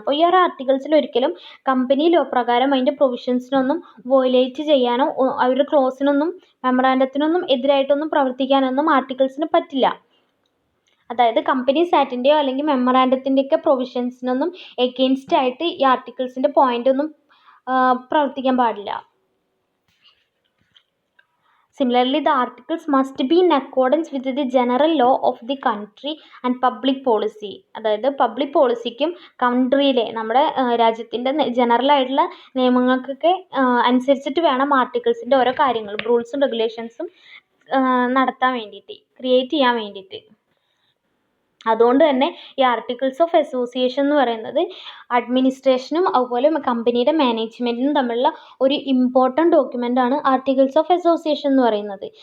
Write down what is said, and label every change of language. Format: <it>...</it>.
<ml>അപ്പോൾ ഈ ഒരു ആർട്ടിക്കിൾസിൽ ഒരിക്കലും കമ്പനി ലോ പ്രകാരം അതിൻ്റെ പ്രൊവിഷൻസിനൊന്നും വോയിലേറ്റ് ചെയ്യാനോ അവരുടെ ക്ലോസിനൊന്നും മെമ്മറാൻഡത്തിനൊന്നും എതിരായിട്ടൊന്നും പ്രവർത്തിക്കാനൊന്നും ആർട്ടിക്കിൾസിന് പറ്റില്ല. അതായത് കമ്പനീസ് ആക്ടിൻ്റെയോ അല്ലെങ്കിൽ മെമ്മറാൻഡത്തിൻ്റെയൊക്കെ പ്രൊവിഷൻസിനൊന്നും എഗെയിൻസ്റ്റ് ആയിട്ട് ഈ ആർട്ടിക്കിൾസിൻ്റെ പോയിൻ്റ് ഒന്നും പ്രവർത്തിക്കാൻ പാടില്ല.</ml> <en>Similarly, the articles must be in accordance with the general law of the country and public policy.</en> <ml>അതായത് പബ്ലിക് പോളിസിക്കും കൺട്രിയിലെ നമ്മുടെ രാജ്യത്തിൻ്റെ ജനറൽ ആയിട്ടുള്ള നിയമങ്ങൾക്കൊക്കെ അനുസരിച്ചിട്ട് വേണം ആർട്ടിക്കിൾസിൻ്റെ ഓരോ കാര്യങ്ങളും റൂൾസും റെഗുലേഷൻസും നടത്താൻ വേണ്ടിയിട്ട്, ക്രിയേറ്റ് ചെയ്യാൻ വേണ്ടിയിട്ട്. അതുകൊണ്ട് തന്നെ ഈ ആർട്ടിക്കിൾസ് ഓഫ് അസോസിയേഷൻ എന്ന് പറയുന്നത് അഡ്മിനിസ്ട്രേഷനും അതുപോലെ കമ്പനിയുടെ മാനേജ്മെൻറ്റിനും തമ്മിലുള്ള ഒരു ഇമ്പോർട്ടൻറ്റ് ഡോക്യുമെൻ്റ് ആണ് ആർട്ടിക്കിൾസ് ഓഫ് അസോസിയേഷൻ എന്ന് പറയുന്നത്.</ml>